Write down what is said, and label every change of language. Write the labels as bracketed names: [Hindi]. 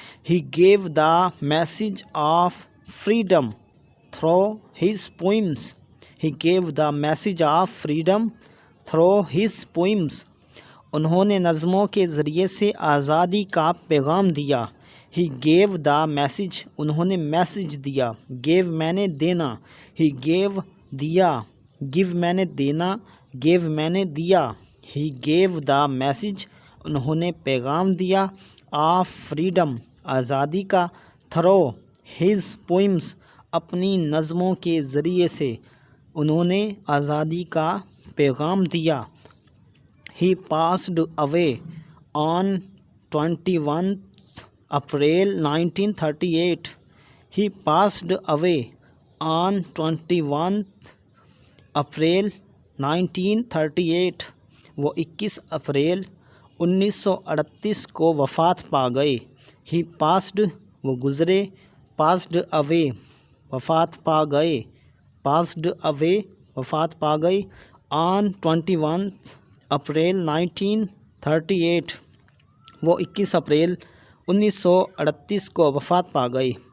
[English] He gave the message of freedom through his poems. He gave the message of freedom through his poems. [Urdu] انہوں نے نظموں کے ذریعے سے آزادی کا پیغام دیا. [English] he gave the message, [Urdu] انہوں نے میسیج دیا. گیو میں نے دینا. ہی گیو دیا، گیو میں نے دینا، گیو میں نے دیا. [English] he gave the message, [Urdu] انہوں نے پیغام دیا، [English] of freedom [Urdu] آزادی کا، [English] through his poems [Urdu] اپنی نظموں کے ذریعے سے انہوں نے آزادی کا پیغام دیا. [English] He passed away on 21st April 1938. He passed away on 21st April 1938. [Urdu] وہ 21 اپریل 1938 کو وفات پا گئے. [English] He passed [Urdu] وہ گزرے، [English] passed away [Urdu] وفات پا گئے، passed away وفات پا گئے. [English] on 21st [Urdu] اپریل 1938 وہ 21 اپریل 1938 کو وفات پا گئی.